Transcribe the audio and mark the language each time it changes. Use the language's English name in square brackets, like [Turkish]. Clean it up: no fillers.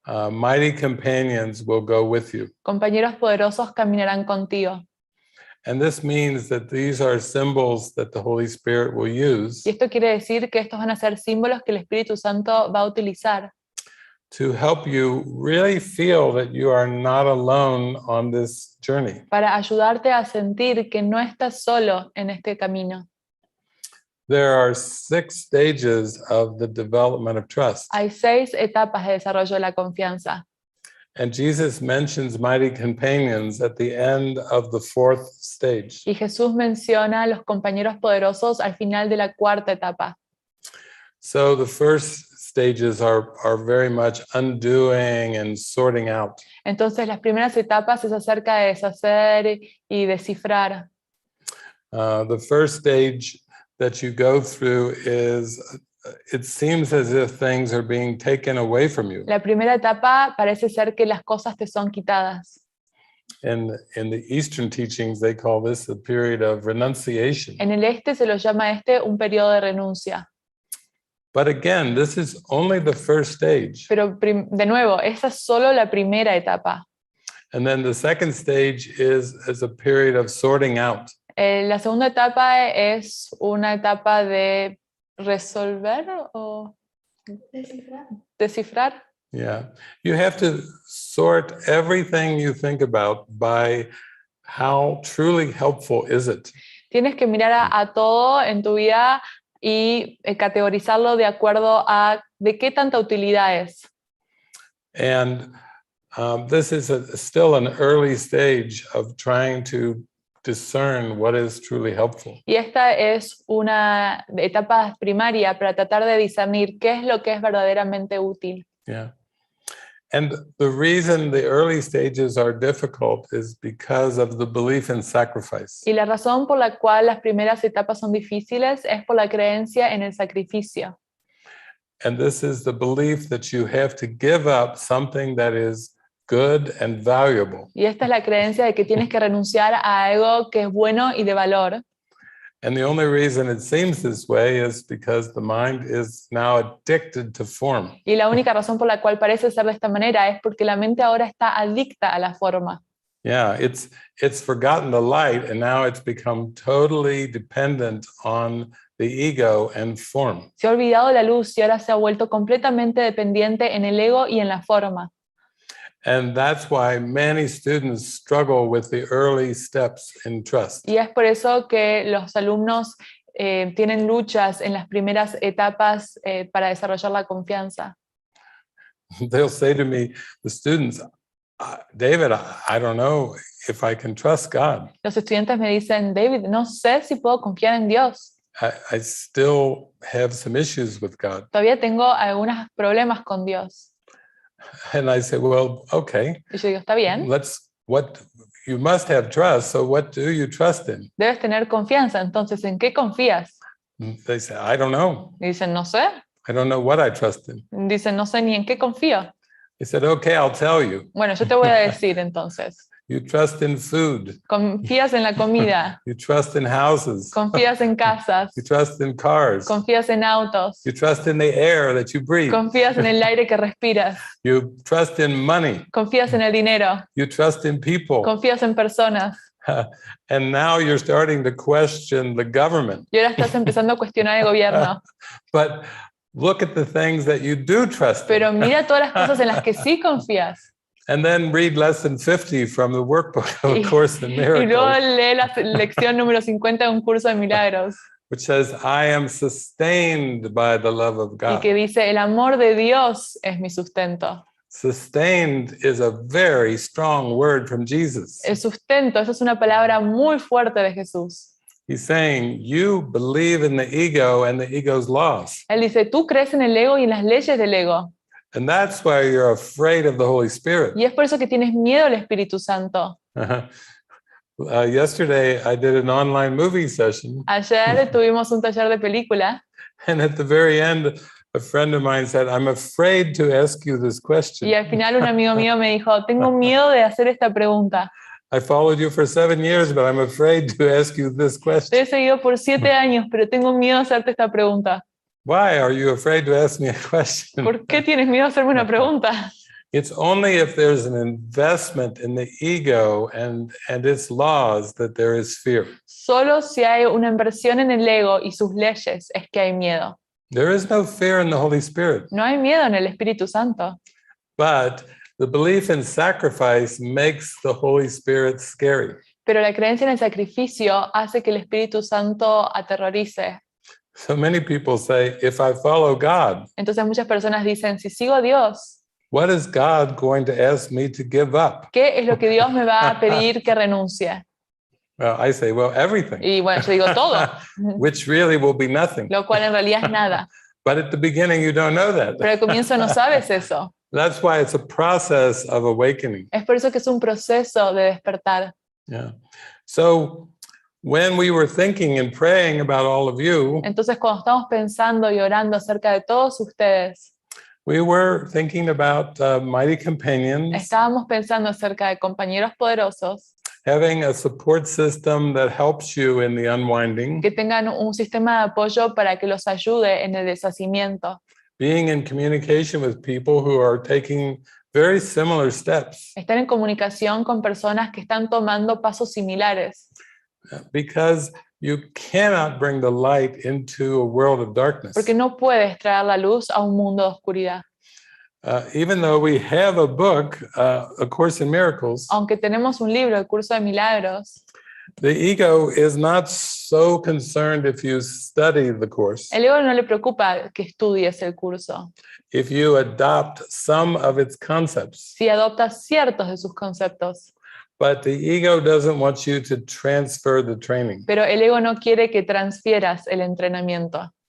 [English] Mighty companions will go with you. [Spanish] compañeros poderosos caminarán contigo. [English] And this means that these are symbols that the Holy Spirit will use [Spanish] Y esto quiere decir que estos van a ser símbolos que el Espíritu Santo va a utilizar [English] to help you really feel that you are not alone on this journey. [Spanish] para ayudarte a sentir que no estás solo en este camino. [English] There are 6 stages of the development of trust. [Spanish] Hay 6 etapas de desarrollo de la confianza. [English] And Jesus mentions mighty companions at the end of the 4th stage. [Spanish] Y Jesús menciona a los compañeros poderosos al final de la cuarta etapa. [English] So the first stages are very much undoing and sorting out. [Spanish] Entonces las primeras etapas es acerca de deshacer y descifrar. [English] The first stage that you go through is, it seems as if things are being taken away from you. [Spanish] La primera etapa parece ser que las cosas te son quitadas. [English] In the Eastern teachings, they call this a period of renunciation. [Spanish] En el este se lo llama un periodo de renuncia. [English] But again, this is only the first stage. [Spanish] Pero de nuevo, esa es solo la primera etapa. [English] And then the second stage is a period of sorting out. [Spanish] La segunda etapa es una etapa de resolver o descifrar. [English] Yeah. You have to sort everything you think about by how truly helpful is it. [Spanish] Tienes que mirar a todo en tu vida y categorizarlo de acuerdo a de qué tanta utilidad es. [English] And this is still an early stage of trying to discern what is truly helpful. [Spanish] Y esta es una etapa primaria para tratar de discernir qué es lo que es verdaderamente útil. [English] Yeah. And the reason the early stages are difficult is because of the belief in sacrifice. [Spanish] Y la razón por la cual las primeras etapas son difíciles es por la creencia en el sacrificio. [English] And this is the belief that you have to give up something that is good and valuable. [Spanish] Y esta es la creencia de que tienes que renunciar a algo que es bueno y de valor. [English] And the only reason it seems this way is because the mind is now addicted to form. [Spanish] Y la única razón por la cual parece ser de esta manera es porque la mente ahora está adicta a la forma. [English] Yeah, it's forgotten the light and now it's become totally dependent on the ego and form. [Spanish] Se ha olvidado la luz y ahora se ha vuelto completamente dependiente en el ego y en la forma. [English] And that's why many students struggle with the early steps in trust. [Spanish] Y es por eso que los alumnos tienen luchas en las primeras etapas para desarrollar la confianza. [English] They'll say to me, the students, David, I don't know if I can trust God. [Spanish] Los estudiantes me dicen, David, no sé si puedo confiar en Dios. [English] I still have some issues with God. [Spanish] Todavía tengo algunos problemas con Dios. [English] And I say, well, okay. [Spanish] Y yo digo, está bien. [English] You must have trust, so what do you trust in? [Spanish] Debes tener confianza, entonces, ¿en qué confías? [English] They say, I don't know. [Spanish] Y dicen, no sé. [English] I don't know what I trust in. [Spanish] Dicen, no sé ni en qué confío. [English] I said, okay, I'll tell you. [Spanish] Bueno, yo te voy a decir entonces. [English] You trust in food. [Spanish] Confías en la comida. [English] You trust in houses. [Spanish] Confías en casas. [English] You trust in cars. [Spanish] Confías en autos. [English] You trust in the air that you breathe. [Spanish] Confías en el aire que respiras. [English] You trust in money. [Spanish] Confías en el dinero. [English] You trust in people. [Spanish] Confías en personas. [English] And now you're starting to question the government. [Spanish] Y ahora estás empezando a cuestionar el gobierno. [English] But look at the things that you do trust in. [Spanish] Pero mira todas las cosas en las que sí confías. [English] And then read lesson 50 from the workbook of A Course in [Spanish] Y luego [English] Miracles, [Spanish] lee la lección número 50 de un curso de milagros. [English] which says, I am sustained by the love of [Spanish] Y [English] God. [Spanish] que dice, el amor de Dios es mi sustento. [English] Sustained is a very strong word from Jesus. [Spanish] El sustento, esa es una palabra muy fuerte de Jesús. [English] He's saying, you believe in the ego and the ego's laws. [Spanish] Él dice, tú crees en el ego y en las leyes del ego. [English] And that's why you're afraid of the Holy Spirit. [Spanish] Y es por eso que tienes miedo al Espíritu Santo. [English] Yesterday, I did an online movie session. [Spanish] Ayer tuvimos un taller de película [English] And at the very end, a friend of mine said, I'm afraid to ask you this question. [Spanish] y al final un amigo mío me dijo, tengo miedo de hacer esta pregunta. [English] I followed you for 7 years, but I'm afraid to ask you this [Spanish] Te [English] question. [Spanish] he seguido por 7 años, pero tengo miedo de hacerte esta pregunta. [English] Why are you afraid to ask me a question? [Spanish] ¿Por qué tienes miedo de hacerme una pregunta? [English] It's only if there's an investment in the ego and its laws that there is fear. [Spanish] Solo si hay una inversión en el ego y sus leyes es que hay miedo. [English] There is no fear in the Holy Spirit, [Spanish] No hay miedo en el Espíritu Santo, [English] but the belief in sacrifice makes the Holy Spirit scary. [Spanish] pero la creencia en el sacrificio hace que el Espíritu Santo aterrorice. [English] So many people say, if I follow God, [Spanish] Entonces muchas personas dicen, si sigo a Dios, [English] what is God going to ask me to give up? [Spanish] ¿qué es lo que Dios me va a pedir que renuncie? [English] Well, I say, well, everything, [Spanish] Y bueno, yo digo todo, [English] which really will be nothing. [Spanish] lo cual en realidad es nada. [English] But at the beginning, you don't know that. [Spanish] Pero al comienzo no sabes eso. [English] That's why it's a process of awakening. [Spanish] Es por eso que es un proceso de despertar. [English] Yeah. So when we were thinking and praying about all of you, [Spanish] Entonces cuando estamos pensando y orando acerca de todos ustedes, [English] we were thinking about mighty companions, [Spanish] estábamos pensando acerca de compañeros poderosos [English] having a support system that helps you in the unwinding, [Spanish] que tengan un sistema de apoyo para que los ayude en el deshacimiento, [English] being in communication with people who are taking very similar steps, [Spanish] estar en comunicación con personas que están tomando pasos similares, [English] because you cannot bring the light into a world of darkness. [Spanish] porque no puedes traer la luz a un mundo de oscuridad. [English] Even though we have a book, A Course in Miracles, [Spanish] Aunque tenemos un libro, el Curso de Milagros, [English] the ego is not so concerned if you study the course, [Spanish] el ego no le preocupa que estudies el curso, [English] if you adopt some of its concepts. [Spanish] si adoptas ciertos de sus conceptos, [English] But the ego doesn't want you to transfer the training. [Spanish] pero el ego no quiere que transfieras el entrenamiento.